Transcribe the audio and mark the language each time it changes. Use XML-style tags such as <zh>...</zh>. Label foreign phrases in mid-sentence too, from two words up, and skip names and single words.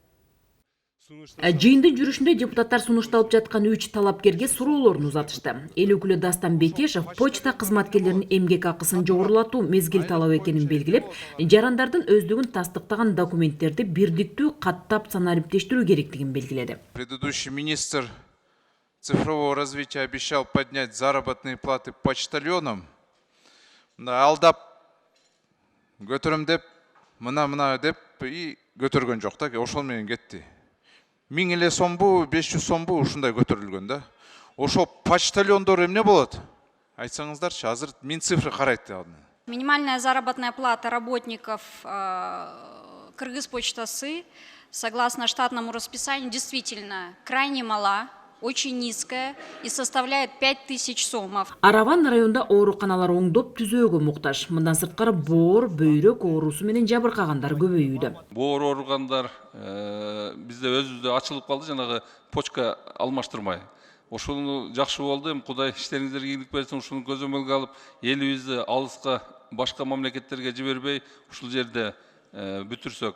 <ky>Жыйындын жүрүшүндө депутаттар сунушталып жаткан 3 талапкерге суроолорун узатышты. Эл өкүлү Дастан Бекешев почта кызматкерлеринин эмгек акысын жогорулатуу мезгил талап экенин белгилеп, жарандардын өздүгүн тастыктаган документтерди бирдиктүү каттап санариптештирүү керектигин белгиледи.</ky> <ru>Предыдущий министр цифрового развития обещал поднять заработные платы почтальонам.</ru> <ky>Алдап көтөрөм деп, мына деп и көтөргөн жок да, ошол менен кетти. 1000 сомбу, 500 сомбу ушундай көтөрүлгөн да. Ошо почтальондор эмне болот? Айтсаңыздарчы, азыр мен цифры карайт.</ky> <ru>Минимальная заработная плата работников Кыргызпочтасы, согласно штатному расписанию, действительно крайне мала, очень низкая и составляет 5000 сомов.</ru> <ky>Араван районунда ооруканалар оңдоп түзөөгө муктаж. Мындан сырткары боор, бөйрөк оорусу менен жабыркагандар көбөйүүдө. Боор ооругандар бизде өзүбүздө ачылып калды, жанагы почка алмаштырмай. Ошону жакшы болду, эми Кудай иштериңиздерге ийгилик берсин, ушуну көзөмөлгө алып, элибизди алыска башка мамлекеттерге жибербей, ушул жерде бүтүрсөк.</ky>